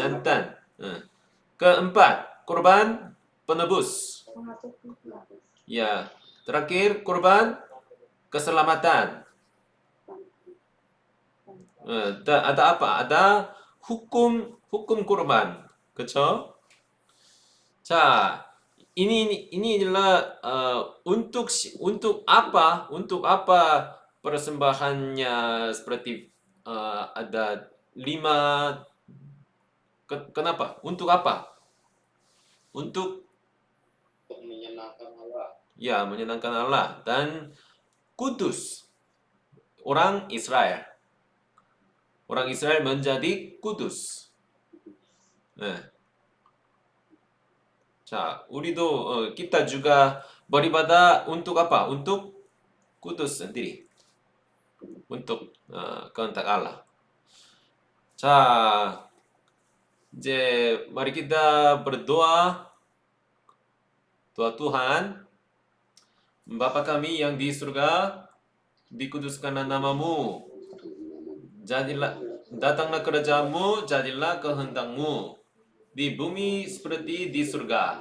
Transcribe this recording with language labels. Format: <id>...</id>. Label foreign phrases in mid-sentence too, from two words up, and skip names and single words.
<id>Keempat, kurban penebus. Ya, terakhir kurban keselamatan. Ada apa? Ada hukum kurban, 그렇죠? 자, ini adalah untuk apa persembahannya seperti ada 5. Kenapa? Untuk apa? Untuk menyenangkan Allah. Ya, menyenangkan Allah dan kudus orang Israel. Orang Israel menjadi kudus.</id> <ko>자, 우리도</ko> <id>kita juga beribadah untuk apa? Untuk kudus sendiri. Untuk kehendak Allah.</id> <ko>자, 이제</ko> <id>mari kita berdoa. Doa Tuhan, Bapa kami yang di surga, dikuduskanlah namamu. Datanglah kerajaanmu, jadilah kehendakmu di bumi seperti di surga.</id>